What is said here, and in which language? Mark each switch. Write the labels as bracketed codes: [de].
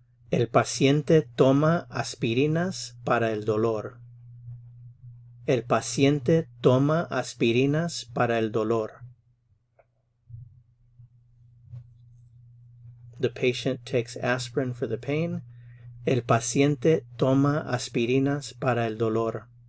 [es] El paciente toma aspirinas para el dolor. El paciente toma aspirinas para el dolor. [en] The patient takes aspirin for the pain. [es] El paciente toma aspirinas para el dolor.